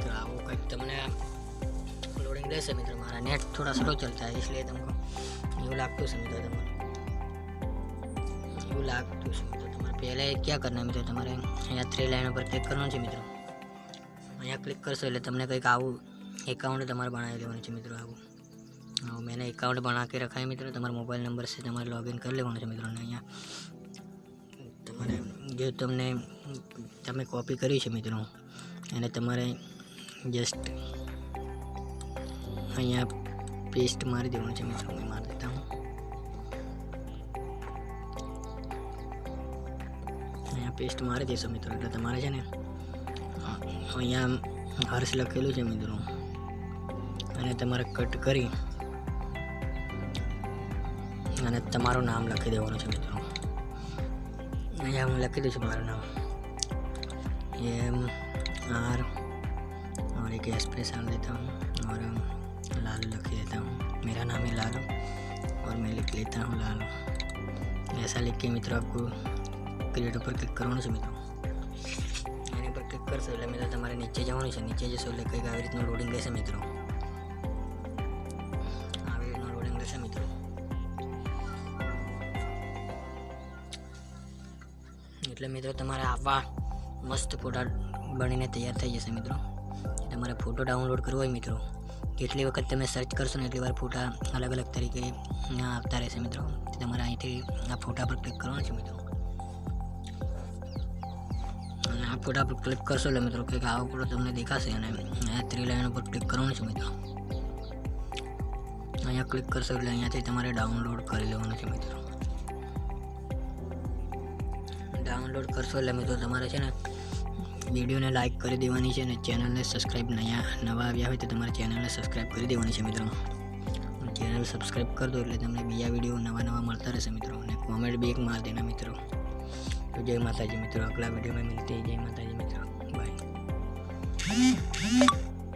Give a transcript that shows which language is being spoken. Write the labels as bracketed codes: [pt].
[gu] तो આવું કંઈક તમને લોડિંગ લેશે મિત્રો। મારા નેટ થોડા સ્લો [hi] चलता है इसलिए तुमको [gu] એવું લાગતું છે મિત્રો, તમારે એવું લાગતું છે મિત્રો। તમારે પહેલે [hi] क्या करना है [gu] મિત્રો, તમારે અહીંયા 3 લાઈન ઉપર ક્લિક કરવાનું છે મિત્રો। અહીંયા ક્લિક કરશો એટલે તમને કંઈક આવું એકાઉન્ટ તમારે બનાવી લેવાનું છે મિત્રો। આવું [hi] मैंने अकाउंट बना के रखा है मित्रों। [gu] તમારા મોબાઈલ નંબર से તમારે लॉगिन कर લેવાનું છે મિત્રો। અને અહીંયા તમારે જે તમે કોપી કરી છે મિત્રો એને તમારે જસ્ટ અહીંયા પેસ્ટ મારી દેવાનું છે મિત્રો। [hi] मैं मार देता हूँ, [gu] અહીંયા પેસ્ટ મારી દેશો મિત્રો। એટલે તમારે છે ને અહીંયા હર્ષ લખેલું છે મિત્રો, અને તમારે કટ કરી અને તમારું નામ લખી દેવાનું છે મિત્રો। અહીંયા હું લખી દઉં છું મારું નામ MR [hi] और एक स्पेस डाल देता हूँ और लालू लिख देता हूँ। मेरा नाम है लालू और मैं लिख लेता हूँ लालू। ऐसा लिख के मित्रों आपको क्रिएट पर क्लिक करવાનું [gu] છે મિત્રો। એની પર ક્લિક કરશો એટલે મિત્રો તમારે નીચે જવાનું છે। નીચે જશો એટલે કંઈક આવી રીતનું લોડિંગ લેશે મિત્રો, આવી રીતનું લોડિંગ લેશે મિત્રો। એટલે મિત્રો તમારે આવા મસ્ત ફોટા બનીને તૈયાર થઈ જશે મિત્રો। તમારે ફોટો ડાઉનલોડ કરવો હોય મિત્રો, જેટલી વખત તમે સર્ચ કરશો ને એટલી વાર ફોટા અલગ અલગ તરીકે આવતા રહેશે મિત્રો। તમારે અહીંથી આ ફોટા પર ક્લિક કરવાનું છે મિત્રો, અને આ ફોટા પર ક્લિક કરશો એટલે મિત્રો કંઈક આવો ફોટો તમને દેખાશે, અને આ 3 લાઈન ઉપર ક્લિક કરવાનું છે મિત્રો। અહીંયા ક્લિક કરશો એટલે અહીંયાથી તમારે ડાઉનલોડ કરી લેવાનું છે મિત્રો। ડાઉનલોડ કરશો એટલે મિત્રો તમારે છે ને વિડીયોને લાઇક કરી દેવાની છે, અને ચેનલને સબસ્ક્રાઈબ નવા આવ્યા હોય તો તમારે ચેનલને સબસ્ક્રાઈબ કરી દેવાની છે મિત્રો। ચેનલ સબસ્ક્રાઈબ કરી દો એટલે તમને બીજા વિડીયો નવા મળતા રહેશે મિત્રો। અને કોમેન્ટ [hi] भी एक मार देना मित्रों। तो जय माता जी मित्रों, अगला वीडियो में मिलते हैं। जय माता जी मित्रों, बाय।